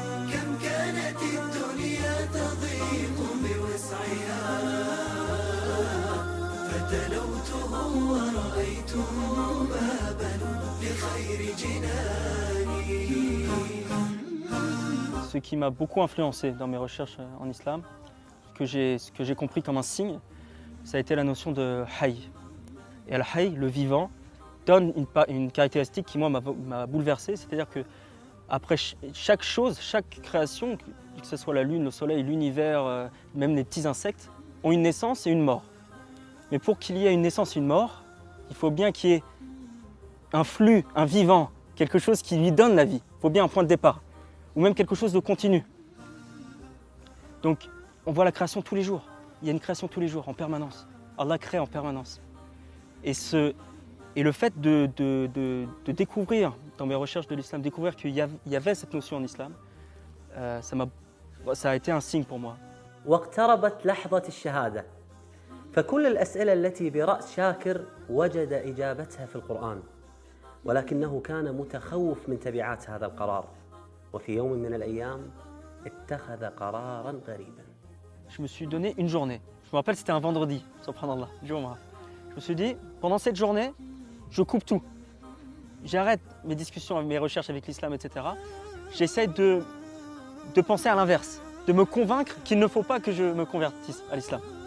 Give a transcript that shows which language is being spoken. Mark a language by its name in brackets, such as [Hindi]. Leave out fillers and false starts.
[Arabic] كم كانت الدنيا تضيق بوسعها فتلوته ورأيته بابا لخير جناني. [French] Ce qui m'a beaucoup influencé dans mes recherches en islam, ce que j'ai compris comme un signe, ça a été la notion de hayy. Et al-hayy, le vivant, donne une caractéristique qui moi m'a bouleversé, c'est-à-dire que après chaque chose, chaque création, que ce soit la lune, le soleil, l'univers, même les petits insectes, ont une naissance et une mort. Mais pour qu'il y ait une naissance et une mort, il faut bien qu'il y ait un flux, un vivant, quelque chose qui lui donne la vie. Il faut bien un point de départ, ou même quelque chose de continu. Donc, on voit la création tous les jours. Il y a une création tous les jours, en permanence. Allah crée en permanence. Et le fait de découvrir, dans mes recherches de l'islam, découvrir qu'il y avait cette notion en islam, ça a été un signe pour moi. [Arabic] واقتربت لحظة الشهادة فكل الأسئلة التي برأس شاكر وجد إجابتها في القرآن ولكنه كان متخوف من تبعات هذا القرار وفي يوم من الأيام اتخذ قرارا غريبا. [French] Je me suis donné une journée. Je me rappelle, c'était un vendredi, subhanallah, Jumu'ah. Je me suis dit, pendant cette journée, je coupe tout. J'arrête mes discussions, mes recherches avec l'islam, etc. J'essaie de penser à l'inverse, de me convaincre qu'il ne faut pas que je me convertisse à l'islam.